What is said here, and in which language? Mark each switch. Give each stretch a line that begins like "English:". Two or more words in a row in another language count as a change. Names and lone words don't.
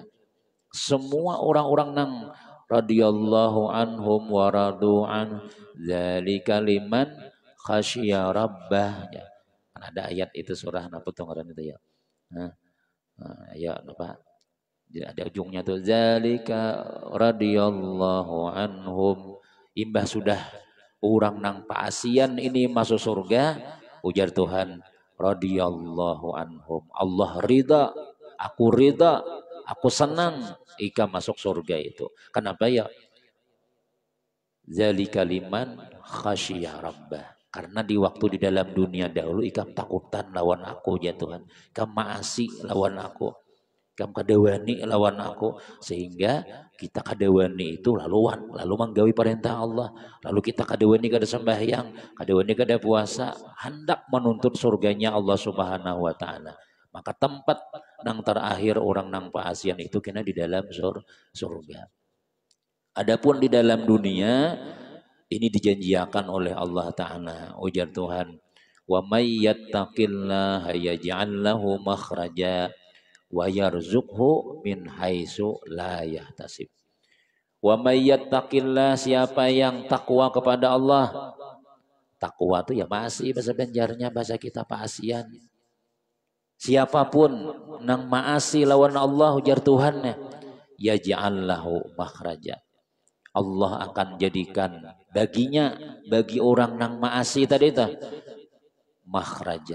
Banjar: Semua orang-orang nang
Arabic: رضي الله عنهم ورضوا ذلك لمن خشي ربه.
Indonesian: Ya. Kan ada ayat itu surah apa tuh itu ya. Nah, ya apa?
Banjar: Ada ujungnya tuh
Arabic: ذلك رضي الله عنهم.
Banjar: Imbah sudah orang nang paasian ini masuk surga, ujar Tuhan
Arabic: رضي الله عنهم.
Banjar: Allah ridha, aku ridha, aku senang ika masuk surga itu.
Indonesian: Kenapa ya?
Arabic: ذلك لمن خشي ربه.
Banjar: Karena di waktu di dalam dunia dahulu ikam takutan lawan aku ya Tuhan. Ikam maasi lawan aku. Ikam kadewani lawan aku. Sehingga kita kadewani itu lalu menggawi perintah Allah. Lalu kita kadewani kada sembahyang. Kadewani kada puasa.
Indonesian: Hendak menuntut surganya Allah Subhanahu wa ta'ala.
Banjar: Maka tempat nang terakhir orang nang paasian itu kena di dalam surga.
Indonesian: Adapun di dalam dunia ini dijanjikan oleh Allah Ta'ala.
Banjar: Ujar Tuhan,
Arabic: ومن يتق الله يجعل له مخرجا ويرزقه من حيث لا يحتسب. ومن يتق الله,
Indonesian: siapa yang takwa kepada Allah. Takwa itu ya masih bahasa Banjarnya, bahasa kita paasian.
Banjar: Siapapun nang maasi lawan Allah, ujar Tuhan,
Arabic: يجعل له مخرجا.
Indonesian: Allah akan jadikan baginya, bagi orang nang maasi tadi itu makhraja.